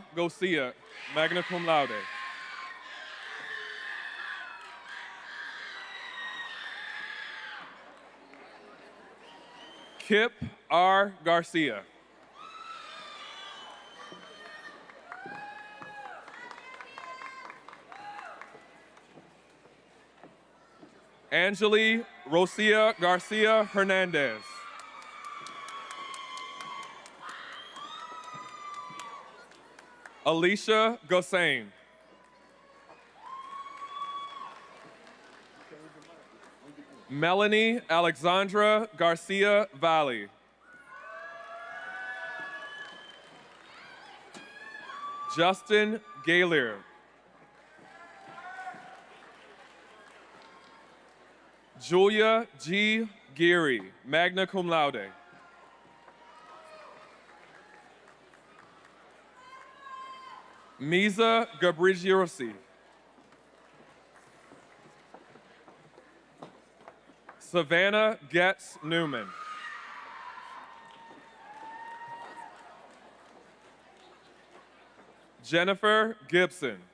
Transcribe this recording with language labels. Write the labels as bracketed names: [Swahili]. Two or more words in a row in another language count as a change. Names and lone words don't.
[English] Gosia, [Latin] magna cum laude. [English] Kip R. Garcia. Angeli Rosia Garcia Hernandez. Alicia Gossain. Melanie Alexandra Garcia Valley. Justin Galier. Julia G. Geary, [Latin] magna cum laude. [English] Misa Gabrigiosi. Savannah Getz Newman. Jennifer Gibson.